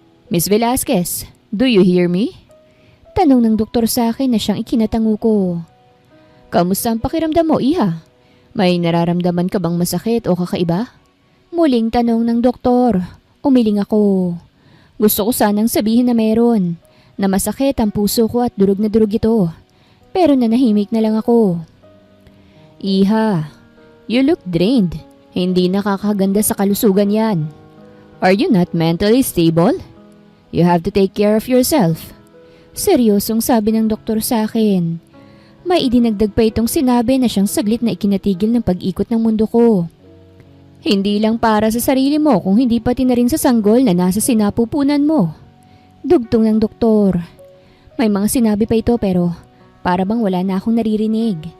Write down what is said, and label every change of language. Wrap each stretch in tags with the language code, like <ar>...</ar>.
<en>Miss Velasquez, do you hear me?</en> <tl>Tanong ng doktor sa akin na siyang ikinatango ko. Kamusta ang pakiramdam mo, Iha? May nararamdaman ka bang masakit o kakaiba? Muling tanong ng doktor. Umiling ako. Gusto ko sanang sabihin na meron, na masakit ang puso ko at durog na durog ito. Pero nanahimik na lang ako. Iha,</tl> <en>you look drained.</en> <tl>Hindi nakakaganda sa kalusugan yan.</tl> <en>Are you not mentally stable? You have to take care of yourself.</en> <tl>Seryosong sabi ng doktor sa akin. May idinagdag pa itong sinabi na siyang saglit na ikinatigil ng pag-ikot ng mundo ko. Hindi lang para sa sarili mo kung hindi pati na rin sa sanggol na nasa sinapupunan mo. Dugtong ng doktor. May mga sinabi pa ito pero para bang wala na akong naririnig.</tl>